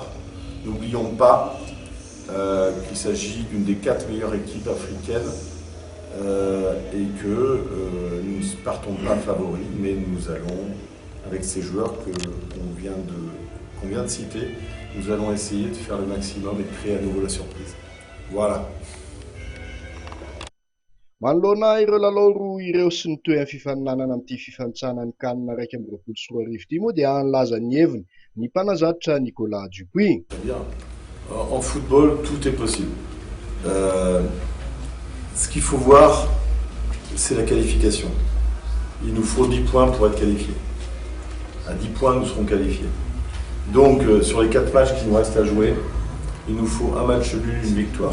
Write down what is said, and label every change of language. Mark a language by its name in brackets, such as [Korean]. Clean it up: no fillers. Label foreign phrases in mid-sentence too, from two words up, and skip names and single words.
[French] N'oublions pas qu'il s'agit d'une des 4 meilleures équipes africaines et que nous ne partons pas favoris, mais nous allons, avec ces joueurs qu'on vient de citer, nous allons essayer de faire le maximum et de créer à nouveau la surprise. Voilà. [Malagasy] Manoloana ireo lalao ireo sy ny toe amin'ny fifaninanana amin'ity fifanitsanan'ny kanina raiky amby roapolo sy roa arivo ity moa dia anlaza ny heviny ny mpanazatra Nicolas Dupuis. [French] En football, tout est possible. Ce qu'il faut voir, c'est la qualification. Il nous faut 10 points pour être qualifiés. À 10 points, nous serons qualifiés. Donc, sur les 4 matchs qui nous restent à jouer, il nous faut un match nul, une victoire.